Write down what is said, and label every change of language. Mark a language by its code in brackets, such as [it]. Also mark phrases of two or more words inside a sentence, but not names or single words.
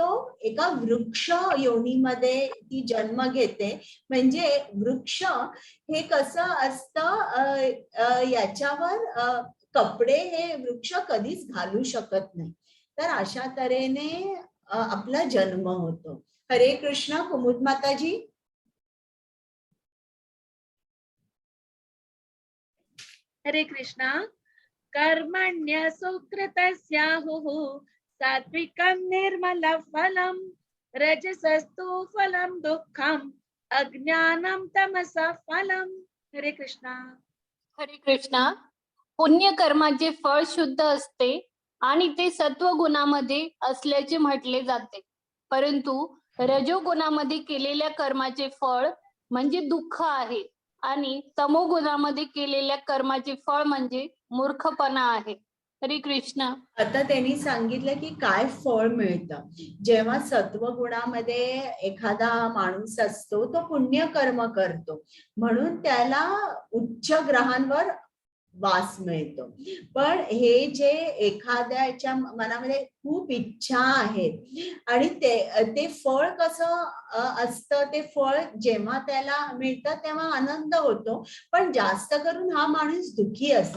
[mr] एका वृक्ष योनीमध्ये ती जन्म घेते. म्हणजे वृक्ष हे कसं असतं, याच्यावर कपडे हे वृक्ष कधीच घालू शकत नाही. तर अशा तऱ्हेने आपला जन्म होतो. हरे कृष्ण. कुमुद माताजी. हरे कृष्णा. [sa] कर्मण्य सुकृतस्याहुः सात्विकं निर्मलं फलं रजसस्तु फलं दुःखम् अज्ञानं तमसः फलं. [mr] हरे कृष्णा. हरे कृष्णा. पुण्य कर्माचे फळ शुद्ध असते आणि ते सत्वगुणामध्ये असल्याचे म्हटले जाते, परंतु रजोगुणामध्ये केलेल्या कर्माचे फळ म्हणजे दुःख आहे आणि तमोगुणामध्ये केलेल्या कर्माचे फळ म्हणजे मूर्खपणा आहे. हरे कृष्ण. आता त्यांनी सांगितलं की काय फळ मिळतं. जेव्हा सत्वगुणामध्ये एखादा माणूस असतो तो पुण्य कर्म करतो म्हणून त्याला उच्च ग्रहांवर वास मिळतो. पण हे जे एखाद्याच्या मनामध्ये खूप इच्छा आहेत आणि ते फळ कसं असतं, ते फळ जेव्हा त्याला मिळतं तेव्हा आनंद होतो, पण जास्त करून हा माणूस दुःखी असतो.